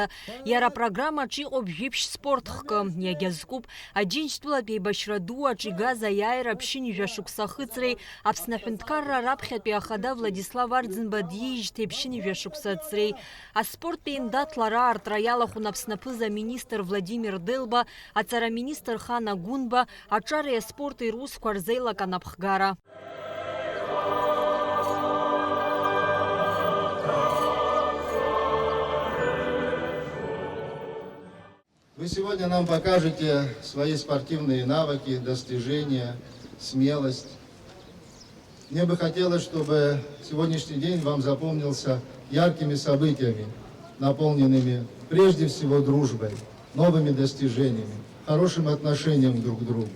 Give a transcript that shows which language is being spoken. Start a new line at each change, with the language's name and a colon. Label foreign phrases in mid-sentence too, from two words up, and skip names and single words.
Abkhazian: Иара апрограммаҿ иҟоуп жәиԥшь спортхкы. Иагьазкуп Аџьынџьтәылатәи еибашьра ду аҿы игаз аиааира ԥшьынҩажәа шықәса ахыҵреи Аԥсны аҳәынҭқарра раԥхьатәи ахада Владислав Арӡынба диижьҭеи ԥшьынҩажәа шықәса ацреи. Аспорттәи еимдаҭлара аартра иалахәын Аԥсны аԥыза-министр Владимир Делба, аҵара-министр Хана Гунба, аҿареи аспорти русқәа рзеилак напхгара.
Russian: Вы сегодня нам покажете свои спортивные навыки, достижения, смелость. Мне бы хотелось, чтобы сегодняшний день вам запомнился яркими событиями, наполненными прежде всего дружбой, новыми достижениями, хорошим отношением друг к другу.